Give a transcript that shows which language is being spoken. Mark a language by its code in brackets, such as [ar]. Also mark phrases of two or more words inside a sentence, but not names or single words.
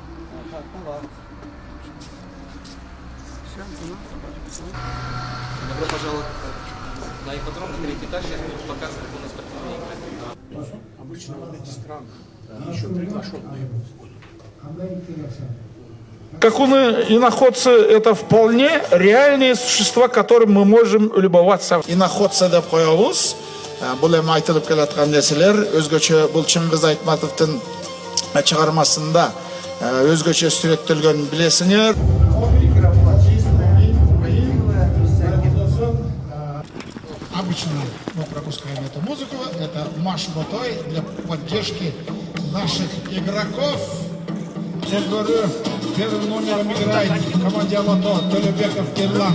[ru] Добро пожаловать на ипподром, на третий этаж. Сейчас будем показывать, как у нас спортивные игры. Обычно вот эти страны еще приглашенные. Как иноходцы, это вполне реальные существа, которым мы можем любоваться. [ky] Иноходцы деп коебуз. Бул эми айтылып келаткан нерселер өзгөчө бул Чыңгыз Айтматовдун чыгармасында өзгөчө сүрөттөлгөн билесиңер. [ru] Обычно мы пропускаем эту музыку. Это марш ботой для поддержки наших игроков. Первым номером играет в команде Алато Толебеков Кирлан.